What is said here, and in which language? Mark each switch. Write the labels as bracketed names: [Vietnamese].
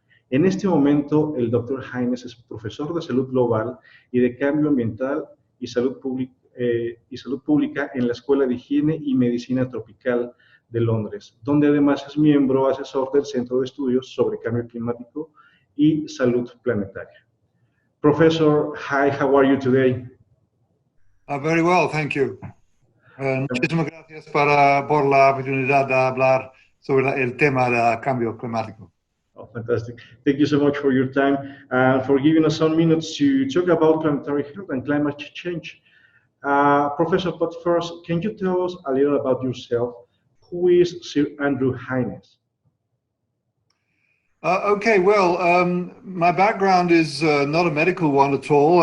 [Spanish] En este momento, el Dr. Haines es profesor de Salud Global y de Cambio Ambiental y Salud Pública en la Escuela de Higiene y Medicina Tropical de Londres, donde además es miembro asesor del Centro de Estudios sobre Cambio Climático y Salud Planetaria. [English] Professor, hi, how are you today? Very well, thank you. [Spanish] Muchísimas gracias por la oportunidad de hablar sobre el tema del cambio climático. [English] Oh, fantastic. Thank you so much for your time and for giving us some minutes to talk about planetary health and climate change. Professor, but first, can you tell us a little about yourself? Who is Sir Andrew Haines? Okay, well, my background is not a medical one at all.